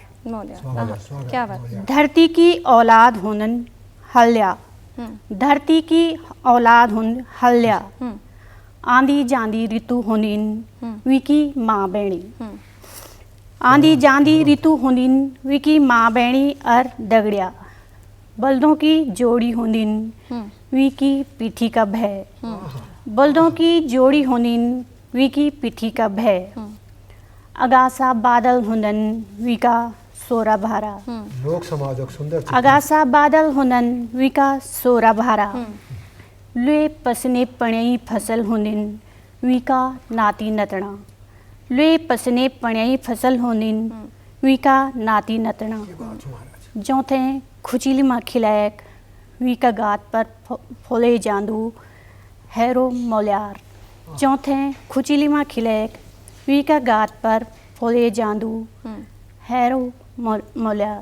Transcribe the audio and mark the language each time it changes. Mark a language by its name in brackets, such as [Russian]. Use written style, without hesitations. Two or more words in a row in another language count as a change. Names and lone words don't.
[Hindi] स्वागत क्या बात। [Garhwali] धरती की औलाद हुनन हल्या, धरती की औलाद हुन हल्या, आंधी जांदी ऋतु हुनिन विकी माँ बेणी, आंधी जांदी ऋतु हुनिन विकी माँ बेणी अर दगड़िया, बल्दों की जोड़ी हुनिन विकी पीठी का भय, बल्दों की जोड़ी हुनिन विकी पीठी का भय, अगासा बादल हुनन विका सोरा भारा, [Hindi] लोक समाज एक सुंदर चित्र। [Garhwali] अगासा बादल हुनन विका सोरा भारा, लुए पसने पणई फसल हुनिन विका नाती नतना, लुए पसने पणई फसल हुनिन विका नाती नतना, जोथे खुचिली माँ खिलायक विका गात पर फोले जांदू हैरो मौल्यार, चौथे खुचिली माँ खिलायक विका गात पर फोले जांदू हैरो मौल्यार।